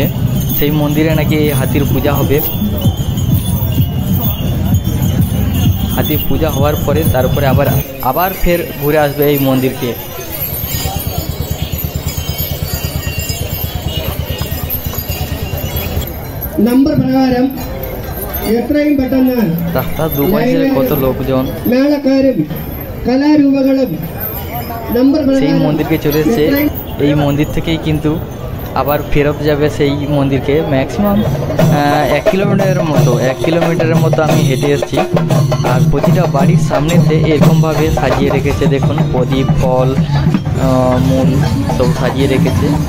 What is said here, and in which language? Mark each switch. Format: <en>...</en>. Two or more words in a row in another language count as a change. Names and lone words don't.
<bn>সেই মন্দিরে নাকি হাতির পূজা হবে। হাতির পূজা হওয়ার পরে তারপরে আবার ফের ঘুরে আসবে এই মন্দিরকে।</bn> <ml>നമ്പർ പ്രകാരം എത്രയും പെട്ടെന്ന്</ml> <bn>রাস্তার দুপাশে কত লোকজন,</bn> <ml>മേളക്കാരും കലാരൂപങ്ങളും നമ്പർ</ml> <bn>সেই মন্দিরকে চলে এসছে। এই মন্দির থেকেই কিন্তু আবার ফেরত যাবে সেই মন্দিরকে। ম্যাক্সিমাম 1 কিলোমিটারের মতো আমি হেঁটে এসেছি। আর প্রতিটা বাড়ির সামনেতে এরকমভাবে সাজিয়ে রেখেছে, দেখুন প্রদীপ, ফল, মূল সব সাজিয়ে রেখেছে।</bn>